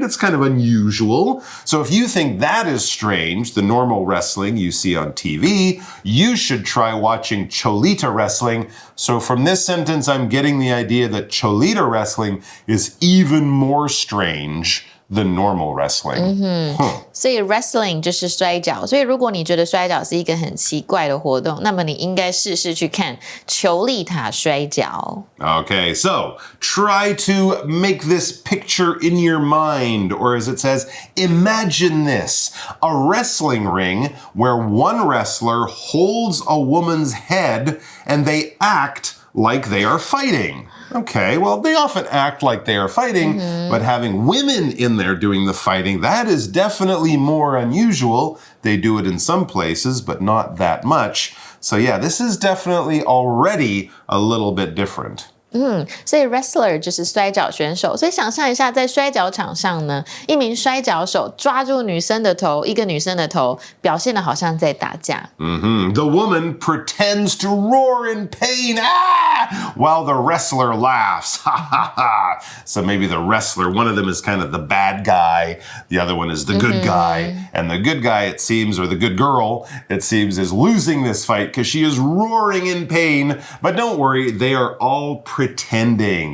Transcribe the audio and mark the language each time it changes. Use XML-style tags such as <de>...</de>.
<en>It's kind of unusual. So if you think that is strange, the normal wrestling you see on TV, you should try watching Cholita wrestling. So from this sentence, I'm getting the idea that Cholita wrestling is even more strange than normal wrestling.</en> <zh>所以 wrestling 就是摔跤，所以如果你觉得摔跤是一个很奇怪的活动，那么你应该试试去看裘莉塔摔跤。</zh> <en>Okay, so try to make this picture in your mind, or as it says, imagine this, a wrestling ring where one wrestler holds a woman's head and they act like they are fighting. Okay, well, they often act like they are fighting, but having women in there doing the fighting, that is definitely more unusual. They do it in some places, but not that much. So yeah, this is definitely already a little bit different.</en> <zh>所以 wrestler 就是摔跤选手，所以想象一下，在摔跤场上呢，一名摔跤手抓住女生的头，一个女生的头，表现得好像在打架。</zh> <en>The woman pretends to roar in pain, while the wrestler laughs. So maybe the wrestler, one of them is kind of the bad guy, the other one is the good guy, and the good guy, it seems, or the good girl, it seems, is losing this fight because she is roaring in pain. But don't worry, they are all pretending.</en>